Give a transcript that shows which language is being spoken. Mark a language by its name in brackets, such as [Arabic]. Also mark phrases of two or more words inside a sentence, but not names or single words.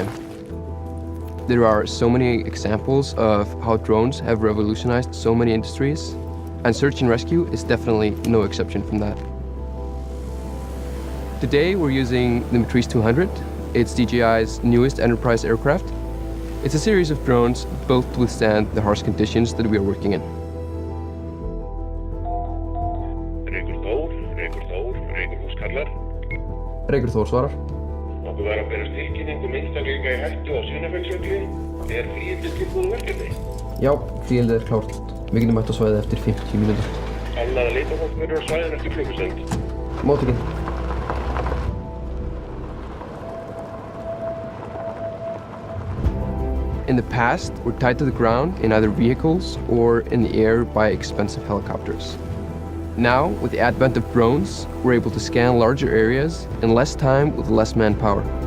[English] There are so many examples of how drones have revolutionized so many industries, and search and rescue is definitely no exception from that. Today we're using the DJI-200. It's DJI's newest enterprise aircraft. It's a series of drones built to withstand the harsh conditions that we are working in. [Icelandic] Reykur Þór svarar. Okkur var að berast tilkynning einstaklinga í hættu á Sunnafellsjökli. Flugvélið tilbúið verkefni? Já, flugvélið klárt. Við getum mætt á svæðið eftir 50 mínútur. Annar leitafólk verður á svæðinu eftir klukkustund. Móttökin. [English] In the past, we're tied to the ground in either vehicles or in the air by expensive helicopters. Now, with the advent of drones, we're able to scan larger areas in less time with less manpower.